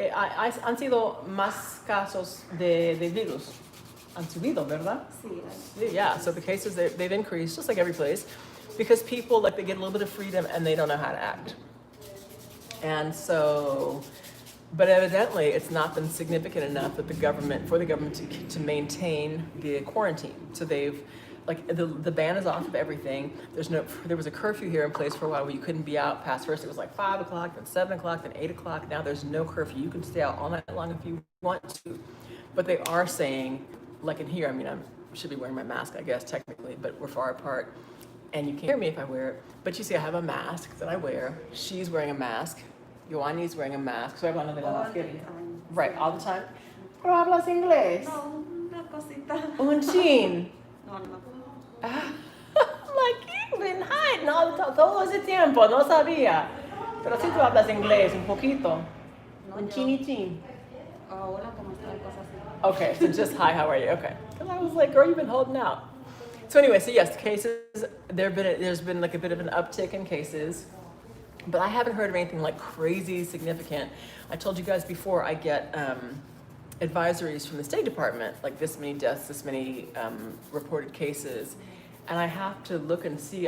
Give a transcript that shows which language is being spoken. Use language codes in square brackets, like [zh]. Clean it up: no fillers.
[es] Han sido más casos de virus. Han subido, ¿verdad? Sí. [en] Yeah, so the cases, they've increased, just like every place, because people, they get a little bit of freedom and they don't know how to act. And so, but evidently it's not been significant enough that for the government to maintain the quarantine. So they've, the ban is off of everything. There was a curfew here in place for a while where you couldn't be out past, first it was like 5 o'clock, then 7 o'clock, then 8 o'clock. Now there's no curfew. You can stay out all night long if you want to. But they are saying, like in here, I should be wearing my mask, I guess, technically, but we're far apart. And you can't hear me if I wear it. But you see, I have a mask that I wear. She's wearing a mask. Yoani's wearing a mask. So everyone right, all the time. [es] ¿Pero hablas inglés? No, una cosita. Un chin. No. [en] I'm like, you've been hiding [es] todo ese tiempo, no sabía. Pero si tú hablas inglés un poquito. Un chin. Hola, ¿cómo estás? Cosas así. [en] Okay, so just hi, how are you? Okay. Because I was like, girl, you've been holding out. So anyway, so yes, cases, there's been like a bit of an uptick in cases. But I haven't heard of anything like crazy significant. I told you guys before, I get advisories from the State Department, like this many deaths, this many reported cases, and I have to look and see.